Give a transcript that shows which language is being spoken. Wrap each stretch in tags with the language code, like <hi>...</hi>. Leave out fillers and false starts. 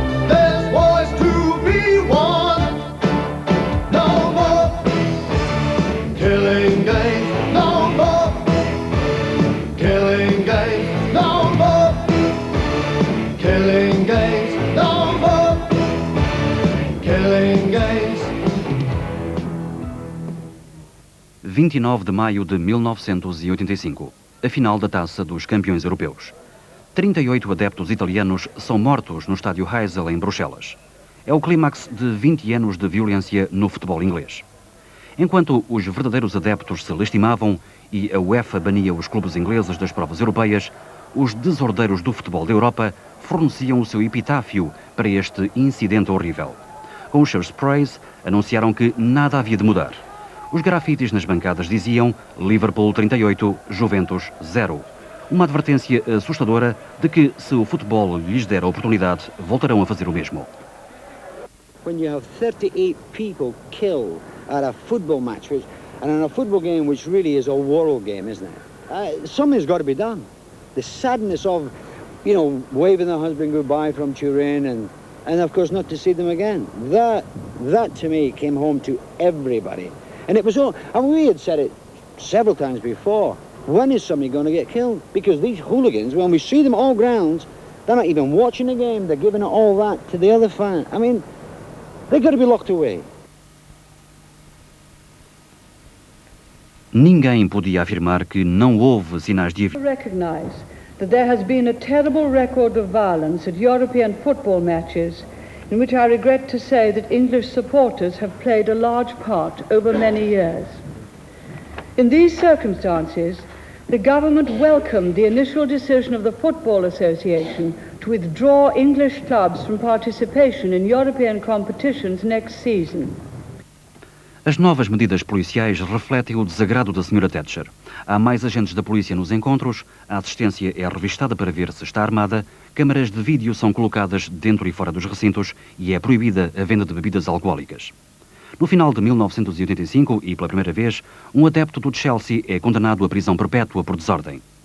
<en>There's wars to be won. No more killing games, no more killing games, no more killing games, no more killing games.</en> <pt>29 de maio de 1985, a final da Taça dos Campeões Europeus. 38 adeptos italianos são mortos no estádio Heysel, em Bruxelas. É o clímax de 20 anos de violência no futebol inglês. Enquanto os verdadeiros adeptos se lastimavam e a UEFA bania os clubes ingleses das provas europeias, os desordeiros do futebol da Europa forneciam o seu epitáfio para este incidente horrível. Com os seus sprays, anunciaram que nada havia de mudar. Os grafites nas bancadas diziam Liverpool 38, Juventus 0. Uma advertência assustadora de que, se o futebol lhes der a oportunidade, voltarão a fazer o mesmo.</pt> <en>When you have 38 people killed at a football match, and in a football game which really is a world game, isn't it? Something's got to be done. The sadness of, you know, waving the husband goodbye from Turin and of course not to see them again. That to me came home to everybody. And it was all, and we had said it several times before, when is somebody going to get killed? Because these hooligans, when we see them all grounds, they're not even watching the game, they're giving it all that to the other fan. I mean, they've got to be locked away.</en> <pt>Ninguém podia afirmar que não houve sinais de</pt> <en>Recognize that there has been a terrible record of violence at European football matches in which I regret to say that English supporters have played a large part over many years. In these circumstances, the government welcomed the initial decision of the Football Association to withdraw English clubs from participation in European competitions next season.</en> <pt>As novas medidas policiais refletem o desagrado da Sra. Thatcher. Há mais agentes da polícia nos encontros, a assistência é revistada para ver se está armada, câmaras de vídeo são colocadas dentro e fora dos recintos e é proibida a venda de bebidas alcoólicas. No final de 1985, e pela primeira vez, um adepto do Chelsea é condenado à prisão perpétua por desordem.</pt>